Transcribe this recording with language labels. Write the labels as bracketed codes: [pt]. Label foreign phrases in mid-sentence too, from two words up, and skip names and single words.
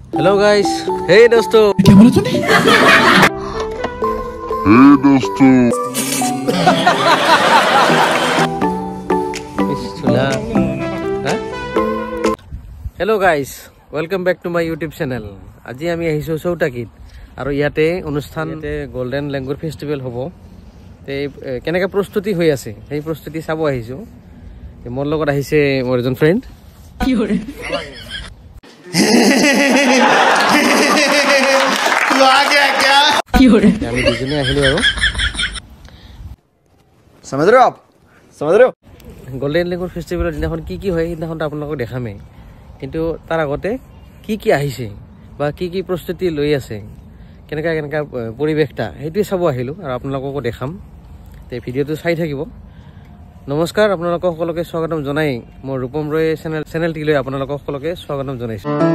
[en] hello guys, [hi] हे दोस्तों, क्या बोला तूने? [en] Hello guys, welcome back to my YouTube channel. [as] आज आमी आहिছো চৌটাকিত আৰু ইয়াতে অনুষ্ঠানতে গোল্ডেন ল্যাঙ্গুৱেজ ফেষ্টিভেল হ'ব। তে কেনেকা প্ৰস্তুতি হৈ আছে সেই প্ৰস্তুতি চাব আহিছো। মোৰ লগত আহিছে মোৰ এজন ফ্ৰেন্ড। কি কৰে? [hi] तू आ गया क्या? [as] কি কৰে? আমি দুজনে আহিলো আৰু [hi] समझ रहे हो आप? समझ रहे हो? [as] গোল্ডেন ল্যাঙ্গুৱেজ ফেষ্টিভেলৰ দিনাখন কি হয় সেইদিনাখন আপোনালোকক দেখামে। কিন্তু তাৰ আগতে কি আহিছে বা কি প্ৰস্তুতি লৈ আছে কেনেকা পৰিৱেশটা সেইটোৱে চাব আহিলো আৰু আপোনালোককো দেখাম। তে ভিডিঅ'টো চাই থাকিব। নমস্কাৰ, আপোনালোকক সকলোকে স্বাগতম জনাই মোৰ ৰূপম ৰয় চেনেলটিলৈ আপোনালোকক সকলোকে স্বাগতম জনাইছো।